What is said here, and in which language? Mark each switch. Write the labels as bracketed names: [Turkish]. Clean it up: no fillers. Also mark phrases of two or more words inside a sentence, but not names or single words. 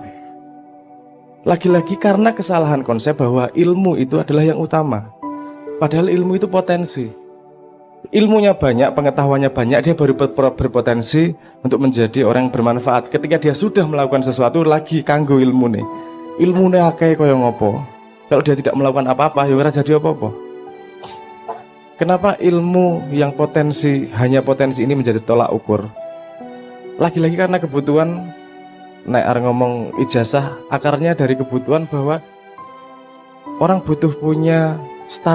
[Indonesian] Lagi-lagi karena kesalahan konsep bahwa ilmu itu adalah yang utama. Padahal ilmu itu potensi. Ilmunya banyak, pengetahuannya banyak, dia baru berpotensi untuk menjadi orang yang bermanfaat. Ketika dia sudah melakukan sesuatu lagi kanggo ilmu nih. [Javanese] Ilmu nih akeh kaya ngopo. [Indonesian] Kalau dia tidak melakukan apa-apa, ya ora jadi apa-apa. Kenapa ilmu yang hanya potensi ini menjadi tolak ukur? Lagi-lagi karena kebutuhan. [Javanese] Nek ngomong [Indonesian] ijazah, akarnya dari kebutuhan bahwa orang butuh punya standar.